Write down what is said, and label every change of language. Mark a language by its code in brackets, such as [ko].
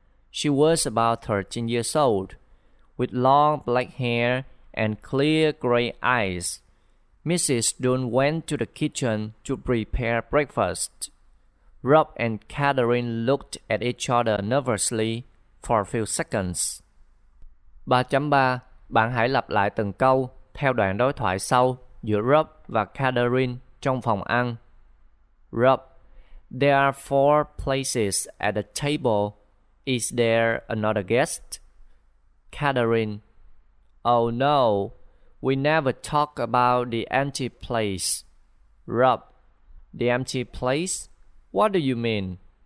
[en] She was about 13 years old, with long black hair and clear gray eyes. Mrs. Dunn went to the kitchen to prepare breakfast. Rob and Catherine looked at each other nervously for a few seconds. 3.3. [vi] Bạn hãy lặp lại từng câu theo đoạn đối thoại sau giữa Rob và Catherine trong phòng ăn. [en] Rob: There are 4 places at the table. Is there another guest? Catherine: Oh no, we never talk about the empty place. Rob: The empty place? What do you mean?